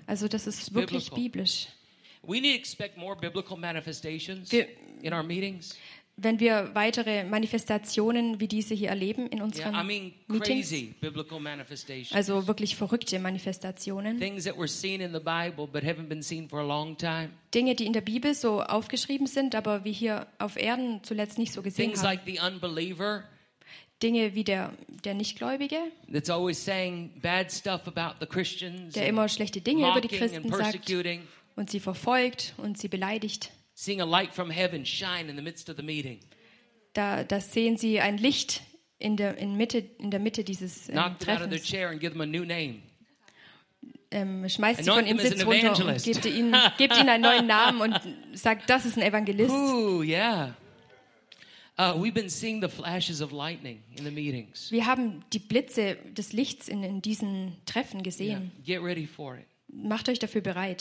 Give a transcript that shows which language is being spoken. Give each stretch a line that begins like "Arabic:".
German: Also das ist wirklich biblisch. Wenn wir weitere Manifestationen wie diese hier erleben in unseren Meetings, also wirklich verrückte Manifestationen, Dinge, die in der Bibel so aufgeschrieben sind, aber wie hier auf Erden zuletzt nicht so gesehen haben.
English: Like the unbeliever,
German: Dinge wie der Nichtgläubige,
English: that's always saying bad stuff about the Christians,
German: der immer schlechte Dinge über die Christen sagt und sie verfolgt und sie beleidigt.
English: Seeing a light from heaven shine in the midst of the meeting.
German: Da sehen sie ein Licht in der Mitte dieses Treffens.
English: Knock them out of their chair and give them a new name.
German: Schmeißt sie von ihrem Sitz runter und gebt ihnen einen neuen Namen und sagt, das ist ein Evangelist. Ooh, yeah.
English: We've been seeing the flashes of lightning in the meetings.
German: Wir haben die Blitze des Lichts in diesen Treffen gesehen. Yeah.
English: Get ready for it.
German: Macht euch dafür bereit.